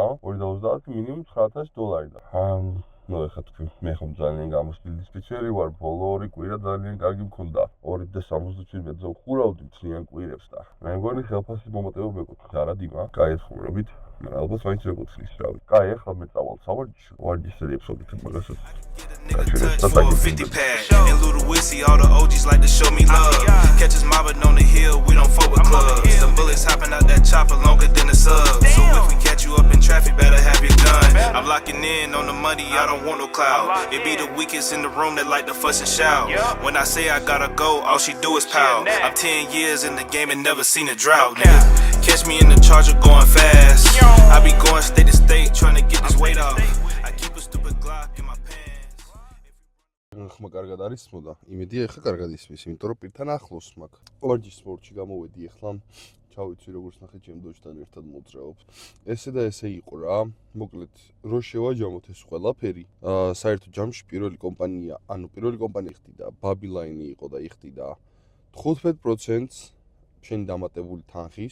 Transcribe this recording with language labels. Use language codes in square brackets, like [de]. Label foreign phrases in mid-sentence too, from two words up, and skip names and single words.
[ka] 2.30 მინიმუმ 9000 დოლარი და ნუ ეხლა თქვი მე ხომ ძალიან გამოსტილი დისპეჩერი ვარ, ბოლო 2 კვირა ძალიან კარგი მქონდა. 2.77-ზე ვხურავდი წლიან კვირებს და მე მგონი ხელფასის მომატება მეკუთვნით არა დიმა. კაი ხუმრობით. ალბათ მაინც მეკუთვნის რავი. კაი ახლა მე წავალ სავარჯიშო. ვარჯიშზე ეპიზოდით მაგასაც. [en] In Ludwig, all the OGs like to show me love. Catch us mobbing on the hill, we don't fuck with clubs. The bullets hopping out that chopper longer than the sub. So if we catch you up in traffic, better have your gun. I'm locking in on the money, I don't want no clout. It be the weakest in the room that like to fuss and shout. When I say I gotta go, all she do is pout. I'm 10 years in the game and never seen a drought, nigga. Catch me in the Charger going fast. I be going state to state trying to get this weight off. I keep a stupid Glock in my pants. [ka] ხმა კარგად არის მოდა. იმედია ეხა კარგად ისმის, იმიტომ რომ პირთან ახლოს მაქვს. ვარჯიშ სპორტში გამოვედი ეხლა. ჩავიცი როგორც ნახეთ ჩემ დოჭთან ერთად მოძრაობ. ესე და ესე იყო რა. მოკლედ რო შევაჯამოთ ეს ყველაფერი, საერთო ჯამში პირველი კომპანია იხდიდა, Babylon იყო და იხდიდა 15%-ს შენი დამატებული თანხის.